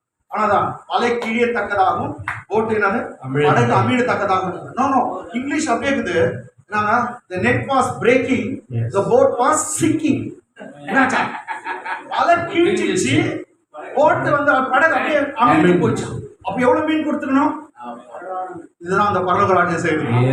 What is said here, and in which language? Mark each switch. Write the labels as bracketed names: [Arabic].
[Tamil] ஆனாதான் வலை கிழியத்தக்கதாகவும் போட்டு என்னது படகு அமிழத்தக்கதாகவும். நோ இங்கிலீஷ் அப்படியே இருக்குது. [English] The net was breaking, the boat was sinking. [Tamil] வலை கிழிச்சிச்சு, போட்டு வந்து படகு அப்படியே அமிழ்ந்து போச்சு. அப்ப எவ்வளவு மீன் கொடுத்துக்கணும்? இதுதான் அந்த பரலோக ராஜ்ய சேவை.